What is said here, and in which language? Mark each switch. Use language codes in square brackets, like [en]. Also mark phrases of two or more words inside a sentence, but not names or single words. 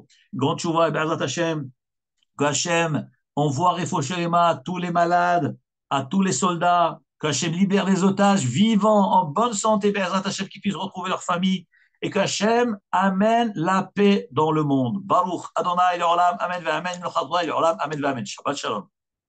[fr] Grande Shuvah, et [he] בעזרת השם, [fr] que Hashem envoie Refoshelema à tous les malades, à tous les soldats, que Hashem libère les otages vivants, en bonne santé, [he] בעזרת השם, [fr] qui puissent retrouver leur famille, et que Hashem amène la paix dans le monde. [he] ברוך אדוני לעולם, אמן ואמן, לעולם, אמן ואמן, L'Olam, Amen Ve'Amen. שבת שלום.